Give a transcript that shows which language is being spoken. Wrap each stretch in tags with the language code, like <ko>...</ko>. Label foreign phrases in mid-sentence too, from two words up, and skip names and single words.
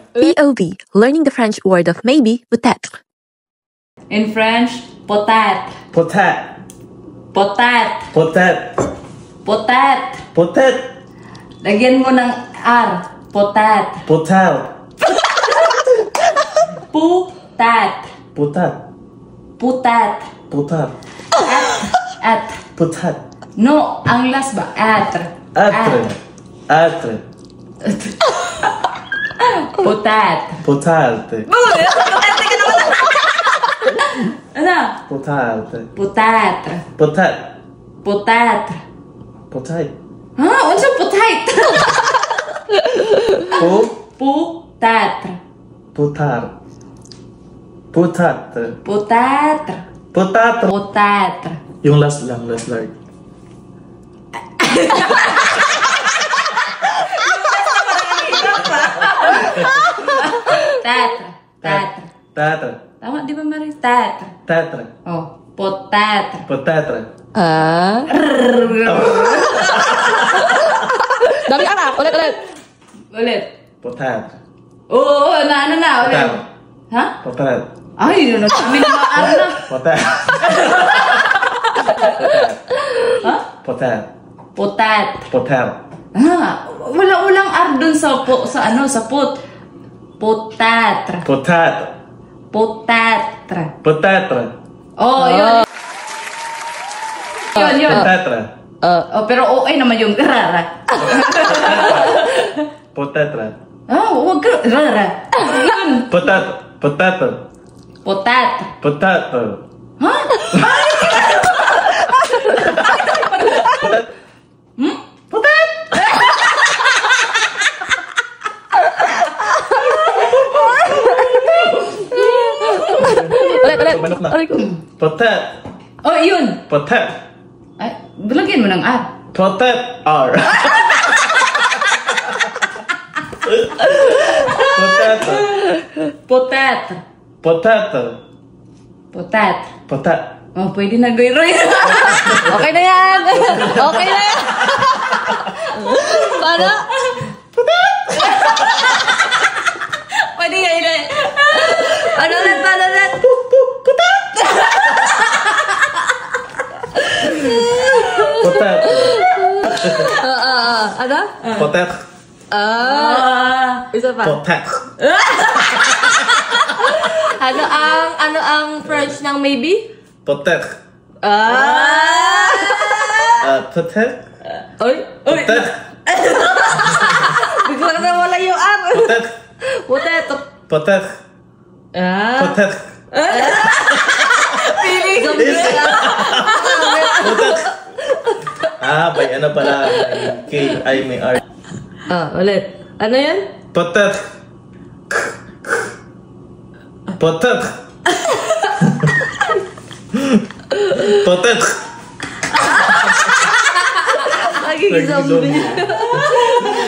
<en>POV, learning the French word of maybe, peut-être. In French, peut-être. Peut-être. Peut-être. Peut-être. Peut-être. Peut-être.</en> <tl>Lagyan mo ng R. Peut-être. Peut-être. Peut-être. Peut-être. Peut-être. Peut-être. At. Peut-être. No, ang last ba? Être. Être. Être. Peut-être. Peut-être. Ano? Peut-être. Peut-être. Peut-être. Peut-être. Peut-être. Ha? Ano siya peut-être? Peut-être. Peut-être. Peut-être. Peut-être. Peut-être. Peut-être. Yung last lang, last line. Tatre. Tatre. Tatre. Tama, di ba Mary? Tatre. Tatre. Oh, peut-être. Peut-être. Dami ka na, ulit. Ulit. Peut-être. Oo, ano na, ulit. Peut-être. Ha? Peut-être. Ay, yun na, kami na maano na. Peut-être. Ha? Peut-être. Peut-être. Peut-être. Walang R dun sa pot. Peut-être. Peut-être. Peut-être. Peut-être. Oh, yun. Yun. Peut-être. Oh, pero okay naman yung rara. Peut-être. Wag ka, rara. Yun. Peut-être. Peut-être. Peut-être. Peut-être. Ha? Ulit. Manok na. Aray ko. Peut-être. Oh, yun. Peut-être. Ay, lagyan mo ng R. Peut-être. R. Peut-être. Peut-être. Peut-être. Peut-être. Peut-être. Oh, pwede na Roy. Okay na yan. Okay na yan. Paano? Pwede nga yun. Ano ulit? Peut-être. Ano? Peut-être. Isa pa. Peut-être. Ano ang French ng maybe? Peut-être. Peut-être. Peut-être. Bigla na wala yung R. Peut-être. Peut-être. Peut-être. Peut-être. Feeling. Peut-être. May ano pala. K, I, may R. Ulit. Ano yan? Peut-être. Peut-être. Peut-être. Naging zombie.</tl>